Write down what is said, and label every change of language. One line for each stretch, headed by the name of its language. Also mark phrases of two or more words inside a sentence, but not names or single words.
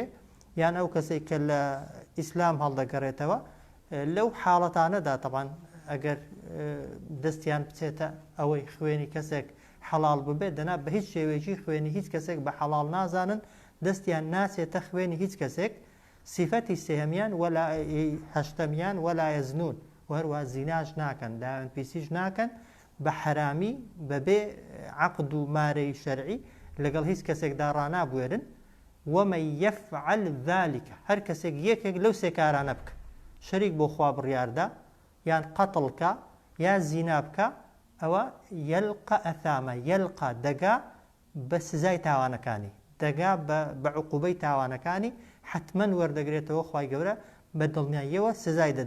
Central Kurdish: یان ئەو کەسێک کە لە ئیسلام هەڵدەگەڕێتەوە لەو حاڵەتانەدا تەوان ئەگەر دەستیان بچێتە ئەوەی خوێنی کەسێک حەڵال ببێت دەنا بە هیچ شێوەیەکی خوێنی هیچ کەسێک بە حەڵال نازانن، دەستیان ناسێتە خوێنی هیچ کەسێک. سیفەتی سێهەمیان وەلا هەشتەمیان
Arabic: وەلا یەزنون،
Central Kurdish: وهروە زیناش ناکەن، داوێن پیسیش ناکەن بە حرامی بەبێ عەقد و مارەی شەرعی لەگەڵ هیچ کەسێکدا ڕانابوێرن.
Arabic: ومن يفعل ذلك،
Central Kurdish: هەر کەسێک یەکێک لەو سێ کارانە بکە، شەریک بۆ خوا بڕیاردا یان قەتڵکە یا زینا بکە، ئەوە
Arabic: یەلقە ئەثامە،
Central Kurdish: یەلقە دەگا بە سزای تاوانەکانی، دەگا بە عوقوبەی تاوانەکانی، حتمەن وەردەگرێتەوە خوای گەورە بە دڵنیاییەوە سزای دەدا.